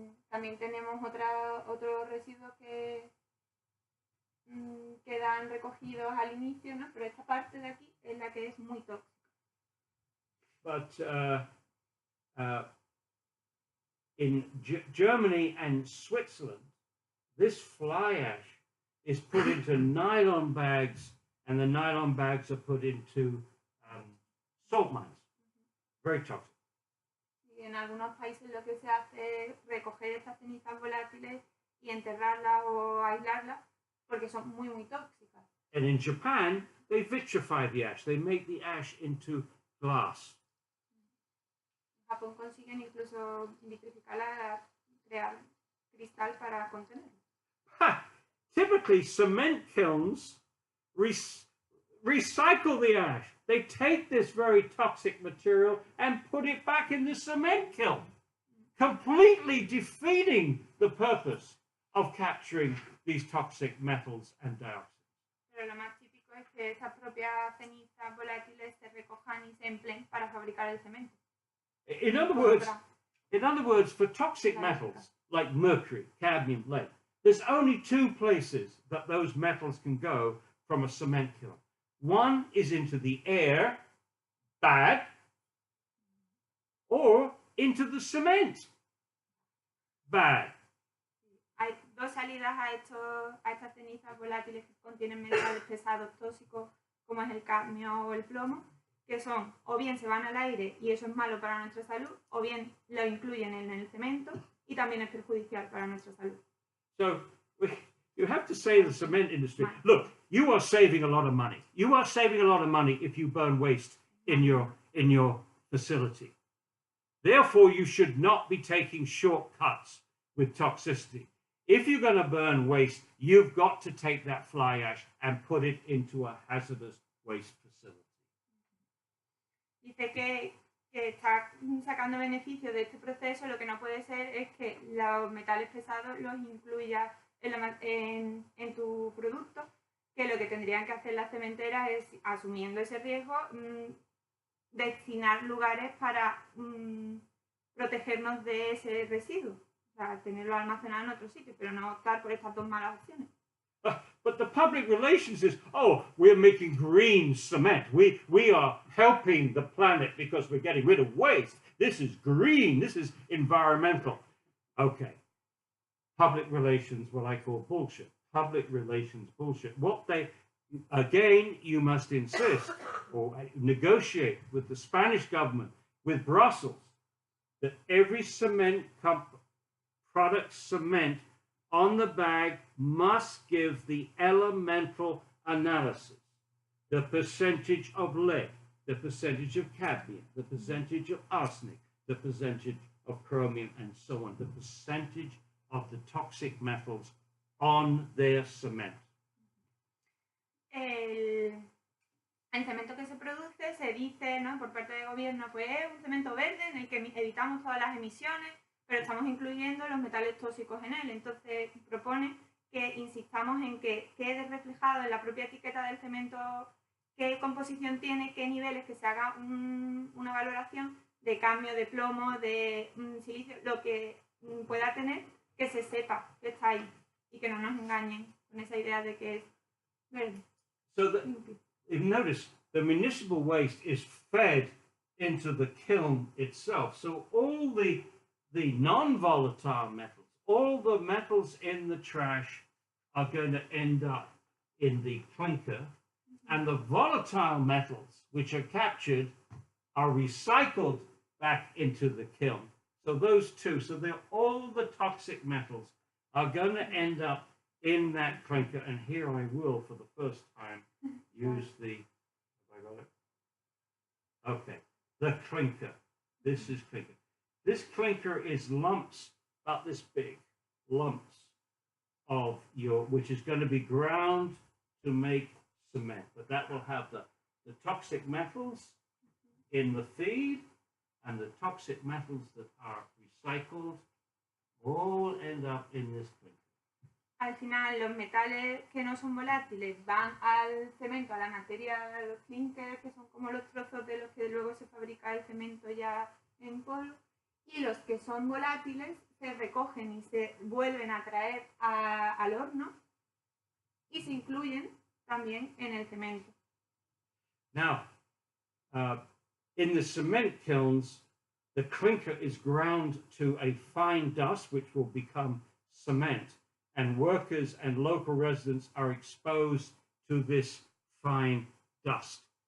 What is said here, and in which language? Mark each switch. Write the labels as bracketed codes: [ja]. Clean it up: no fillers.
[es] También tenemos otros residuos que quedan recogidos al inicio, ¿no? Pero esta parte de aquí es la que es muy tóxica. [en] But in Germany and Switzerland, this fly ash is put into nylon bags, and the nylon bags are put into salt mines. Very toxic. [es] Y en algunos países lo que se hace es recoger estas cenizas volátiles y enterrarlas o aislarlas porque son muy, muy tóxicas. [en] And in Japan, they vitrify the ash. They make the ash into glass. [es] En Japón consiguen incluso vitrificarla, crear cristal para contenerla. [en] Typically, cement kilns recycle the ash. They take this very toxic material and put it back in the cement kiln, completely defeating the purpose of capturing these toxic metals and dioxins. [es] Pero lo más típico es que esas propias cenizas volátiles se recojan y se empleen para fabricar el cemento. [en] In other words, for toxic metals like mercury, cadmium, lead, there's only two places that those metals can go from a cement kiln. One is into the air, bad, or into the cement, bad. [es] Hay dos salidas a estas cenizas volátiles que contienen metales pesados tóxicos, como es el cadmio o el plomo, que son o bien se van al aire y eso es malo para nuestra salud, o bien lo incluyen en el cemento y también es perjudicial para nuestra salud. [en] So you have to say to the cement industry, look, you are saving a lot of money. You are saving a lot of money if you burn waste in your facility. Therefore, you should not be taking shortcuts with toxicity. If you're going to burn waste, you've got to take that fly ash and put it into a hazardous waste facility. [es] Dice que que está sacando beneficio de este proceso, lo que no puede ser es que los metales pesados los incluyas en tu producto, que lo que tendrían que hacer las cementeras es, asumiendo ese riesgo, destinar lugares para protegernos de ese residuo, o sea, tenerlo almacenado en otro sitio, pero no optar por estas dos malas opciones. [en] But the public relations is, oh, we're making green cement. We are helping the planet because we're getting rid of waste. This is green. This is environmental. Okay. Public relations, what I call bullshit. Public relations bullshit. What they, again, you must insist or negotiate with the Spanish government, with Brussels, that every cement product cement on the bag must give the elemental analysis, the percentage of lead, the percentage of cadmium, the percentage of arsenic, the percentage of chromium, and so on, the percentage of the toxic metals on their cement. [es] El cemento que se produce se dice, ¿no?, por parte del gobierno, pues es un cemento verde en el que evitamos todas las emisiones, pero estamos incluyendo los metales tóxicos en él. Entonces propone que insistamos en que quede reflejado en la propia etiqueta del cemento qué composición tiene, qué niveles, que se haga una valoración de cambio de plomo, de silicio, lo que pueda tener, que se sepa que está ahí y que no nos engañen con esa idea de que es verde. [en] So if you notice, the municipal waste is fed into the kiln itself. So all the non-volatile metals, all the metals in the trash are going to end up in the clinker, and the volatile metals which are captured are recycled back into the kiln. So those two, so all the toxic metals are going to end up in that clinker, and here I will, for the first time, use the, have I got it? Okay, the clinker. This is clinker. This clinker is lumps about this big, lumps of which is going to be ground to make cement, but that will have the toxic metals in the feed, and the toxic metals that are recycled all end up in this clinker. [es] Al final, los metales que no son volátiles van al cemento, a la materia de los clinkers, que son como los trozos de los que luego se fabrica el cemento ya en polvo, y los que son volátiles se recogen y se vuelven a traer al horno y se incluyen también en el cemento. [en] Now, in the cement kilns, the clinker is ground to a fine dust, which will become cement, and workers and local residents are exposed to this fine dust.